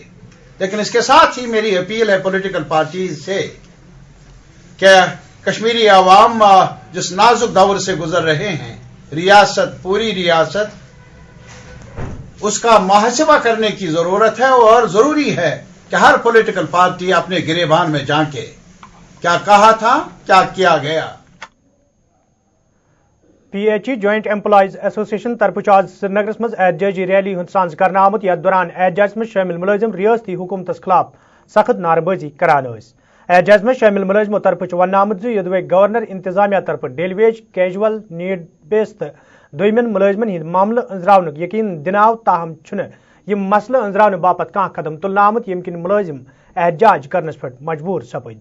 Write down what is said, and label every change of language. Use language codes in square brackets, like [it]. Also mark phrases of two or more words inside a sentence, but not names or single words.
[hi] लेकिन इसके साथ ही मेरी अपील है [en] political parties [hi] से कि कश्मीरी आवाम जिस नाजुक दौर से गुजर रहे हैं, रियासत, पूरी रियासत, उसका मुहासबा करने की जरूरत है और जरूरी है कि हर [en] political party [hi] अपने गिरेबान में झांके, क्या कहा था, क्या किया गया। [ks] PHE जॉइंट एम्प्लॉइज एसोसिएशन तरफ आज श्रीनगर मज एहतजाजी रैली हूं सांझ कर आमुत। यथ दौरान एहतजाज में शामिल मुलाजिम रियासती हुकूमत खिलाफ सख्त नारेबाजी करान। एहतजाज में शामिल मुलाजिमों तरफ वन आमुत यदवे गवर्नर इंतजामिया तरफ [en] daily wage, casual, need base [ks] तो दोयमन मुलाजिमन हिंद मामल अंजरावन यकीन दिनाव, ताहम यम मसल अंजरावन बापत कह कदम तुलना आमुत यम किन मुलाजिम एहतजाज करनस पे मजबूर सपद।